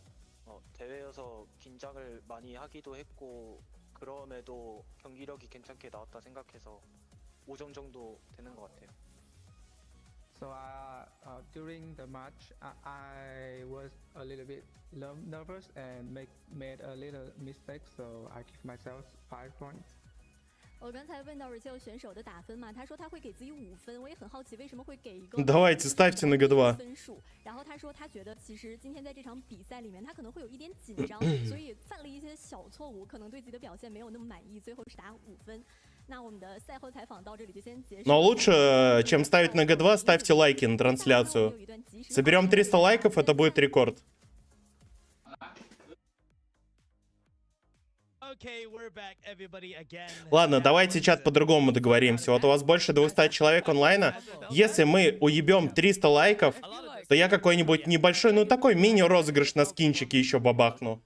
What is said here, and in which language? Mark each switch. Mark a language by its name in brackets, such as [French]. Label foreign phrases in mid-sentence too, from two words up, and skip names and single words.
[Korean] 대회여서 긴장을 많이 하기도 했고 그럼에도 경기력이 괜찮게 나왔다 생각해서 5점 정도 되는 것 같아요. [English] So during the match, I was a little bit nervous and made a little mistake. So I give myself 5 points. [Chinese] 我刚才问到 Retail 选手的打分嘛，他说他会给自己5分，我也很好奇为什么会给一个 [Russian] Давайте ставьте на G2 [Chinese] 分数。然后他说他觉得其实今天在这场比赛里面，他可能会有一点紧张，所以犯了一些小错误，可能对自己的表现没有那么满意，最后是打5分。那我们的赛后采访到这里就先结束。 [Russian] Но лучше, чем ставить на G2, ставьте лайки на трансляцию. Соберем 300 лайков, это будет рекорд. Ладно, давайте, чат, по-другому договоримся. Вот у вас больше 200 человек онлайна. Если мы уебем 300 лайков, то я какой-нибудь небольшой, ну такой мини-розыгрыш на скинчики еще бабахну.